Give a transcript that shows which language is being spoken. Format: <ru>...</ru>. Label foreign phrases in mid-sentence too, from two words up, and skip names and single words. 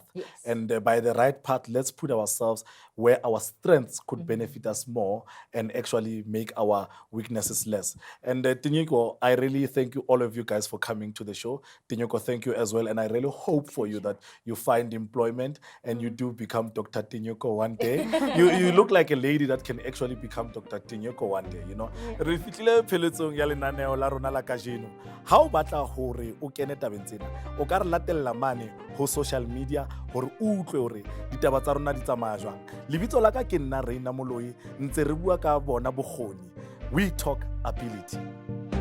<en>And by the right path, let's put ourselves where our strengths could benefit us more and actually make our weaknesses less. And Tinyiko, I really thank you, all of you guys, for coming to the show. Tinyiko, thank you as well. And I really hope for you that you find employment and you do become Dr. Tinyiko one day. You look like a lady that can actually become Dr. Tinyiko one day, you know.</en> <st>Re fitlile pheletsong ya lenaneo la rona la kajeno. Ha o batla hore o kene tabeng tsena, o ka re latella mane ho</st> <en>social media</en> <st>hore o utlwe hore ditaba tsa rona di tsamaya jwang. Lebitso la ka ke nna Reina Moloi, ntse re bua ka bona bokgoni.</st> <en>We talk ability.</en>